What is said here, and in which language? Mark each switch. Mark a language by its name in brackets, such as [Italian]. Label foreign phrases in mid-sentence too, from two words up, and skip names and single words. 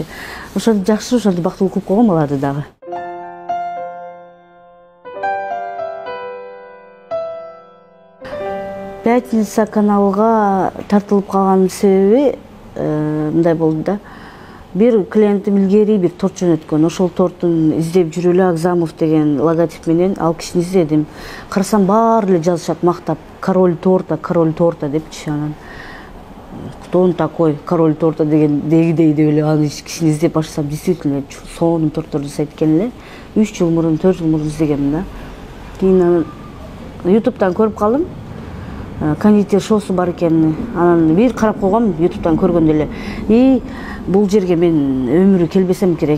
[Kyrgyz] Ошентип жакшы, ошентип бактылуу кылып койгом аларды дагы. Пятница каналга тартылып калганын себеби мындай болду да. Бир клиентим илгери бир торт жөнөткөн. Ошол торттун издеп жүрүп эле Агзамов деген логотип менен ал кишини издедим. Карасам баары эле жазышат мактап, [Russian] король торта [Kyrgyz] депчи. Анан [Russian] кто он такой, король торта [Kyrgyz] дегидей деп эле аны кишини издеп баштасам, действительно сонун торттор жасайт экен эле. 3 жыл мурун, 4 жыл мурун издегем да. Кийин YouTube'дан көрүп калдым. Кондитер шоусу бар экен. Анан бир карап койгом YouTube'дан көргөндө эле. Бул жерге мен өмүрү келбесем керек.